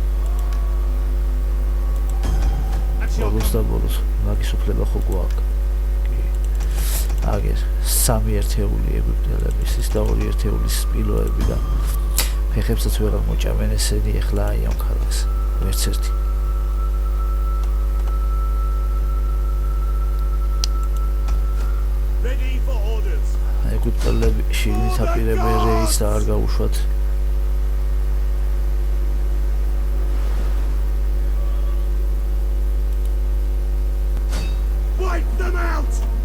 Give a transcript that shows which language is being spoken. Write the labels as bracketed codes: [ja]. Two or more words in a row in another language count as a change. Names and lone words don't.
[ka] ბოლოს და ბოლოს მაგის უფლება ხო გვაქვს. აგერ სამი ერთეული ეგვიპტელების, ის და ორი ერთეულის სპილოები და ფეხებსაც ვერ აღმოჭამენ ესენი ახლა აი ამ ქალაქს. ვერც ერთი. [en] ready for orders. [ka] ეგვიპტელები შიგნით აპირებენ რეისს და არ გაუშვათ. [en] Wipe them out!